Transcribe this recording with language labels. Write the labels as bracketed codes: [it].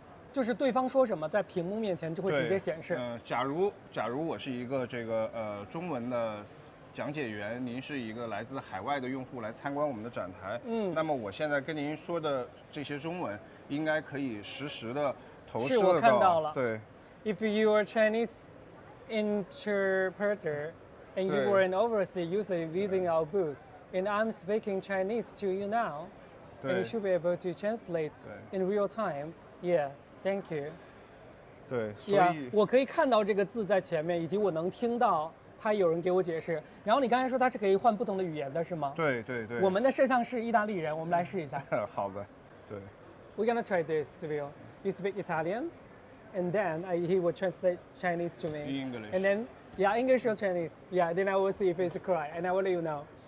[zh] 就是对方说什么，在屏幕面前就会直接显示。假如我是一个这个中文的讲解员，您是一个来自海外的用户来参观我们的展台，那么我现在跟您说的这些中文，应该可以实时的投射到。是我看到了。对。 [en] If you are Chinese interpreter and you were an overseas user visiting our booth, and I'm speaking Chinese to you now, and you should be able to translate in real time. Yeah.Thank you。 [zh] 对，所以我可以看到这个字在前面，以及我能听到他有人给我解释。然后你刚才说它是可以换不同的语言的，是吗？对。我们的摄像是意大利人，我们来试一下。好的，对。 [en] We're gonna try this, Silvio. You speak Italian, and then he will translate Chinese to me. English. And then English or Chinese. Yeah, then I will see if it's correct, and I will let you know.